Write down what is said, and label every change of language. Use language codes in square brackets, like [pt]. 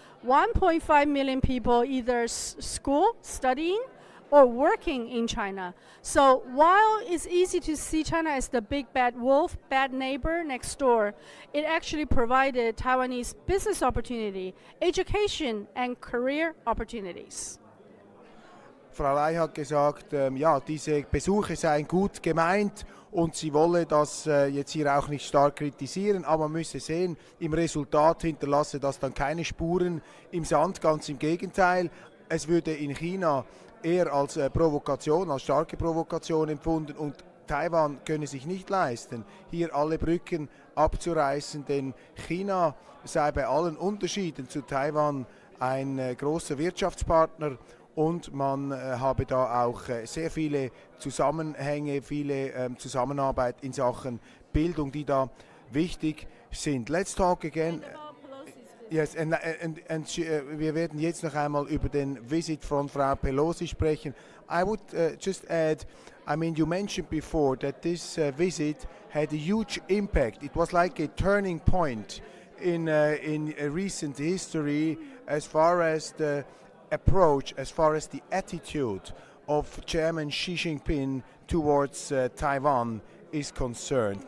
[en] 1.5 million people either school, studying, or working in China. So while it's easy to see China as the big bad wolf, bad neighbor next door, it actually provided Taiwanese business opportunity, education, and career opportunities. [de] Frau Lei hat gesagt, ja, diese Besuche seien gut gemeint und sie wolle das jetzt hier auch nicht stark kritisieren, aber man müsse sehen, im Resultat hinterlasse das dann keine Spuren im Sand, ganz im Gegenteil. Es würde in China eher als Provokation, als starke Provokation empfunden und Taiwan könne sich nicht leisten, hier alle Brücken abzureißen, denn China sei bei allen Unterschieden zu Taiwan ein großer Wirtschaftspartner. Und man habe da auch sehr viele Zusammenhänge, viele Zusammenarbeit in Sachen Bildung, die da wichtig sind. [en] Let's talk again. Yes, and [de] wir werden jetzt noch einmal über den Visit von Frau Pelosi sprechen. [en] I would just add, I mean, you mentioned before that this visit had a huge impact. It was like a turning point in recent history as far as the approach, as far as the attitude of Chairman Xi Jinping towards Taiwan is concerned.